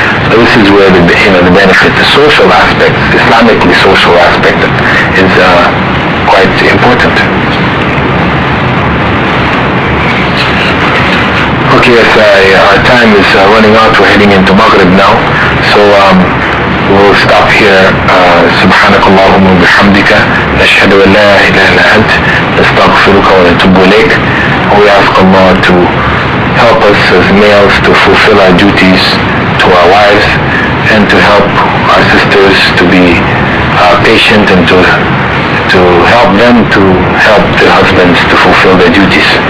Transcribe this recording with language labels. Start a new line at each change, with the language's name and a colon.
English: So this is where the benefit, the social aspect, Islamically social aspect is quite important. Okay, yes, our time is running out. We're heading into Maghrib now. So we'll stop here.
Arabic: سبحانك اللهم وبحمدك نشهد أن لا إله إلا أنت نستغفرك ونتوب إليك.
English: We ask Allah to help us as males to fulfill our duties to our wives and to help our sisters to be patient and to help them to help their husbands to fulfill their duties.